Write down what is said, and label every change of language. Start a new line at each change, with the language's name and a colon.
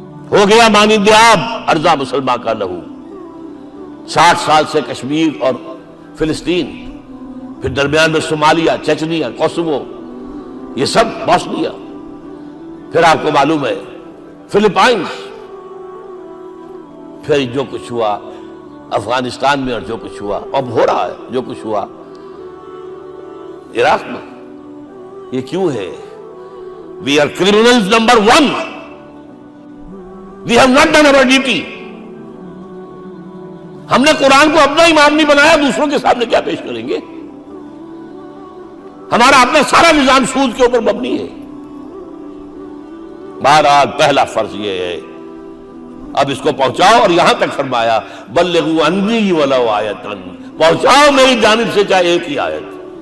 Urdu: ہو گیا مانند آب ارضا مسلمان کا لہو. 60 سال سے کشمیر اور فلسطین، پھر درمیان میں صومالیہ، چچنیا، کوسوو، یہ سب بوسنیا، پھر آپ کو معلوم ہے فلپائنس، پھر جو کچھ ہوا افغانستان میں اور جو کچھ ہوا اب ہو رہا ہے جو کچھ ہوا عراق میں. یہ کیوں ہے؟
English: We are criminals number 1. We have not done our duty.
Urdu: ہم نے قرآن کو اپنا امام نہیں بنایا، دوسروں کے سامنے کیا پیش کریں گے؟ ہمارا اپنا سارا نظام سود کے اوپر مبنی ہے. بہرحال پہلا فرض یہ ہے، اب اس کو پہنچاؤ، اور یہاں تک فرمایا
Arabic: بلغوا عنی ولو آیۃ،
Urdu: پہنچاؤ میری جانب سے چاہے ایک ہی آیت.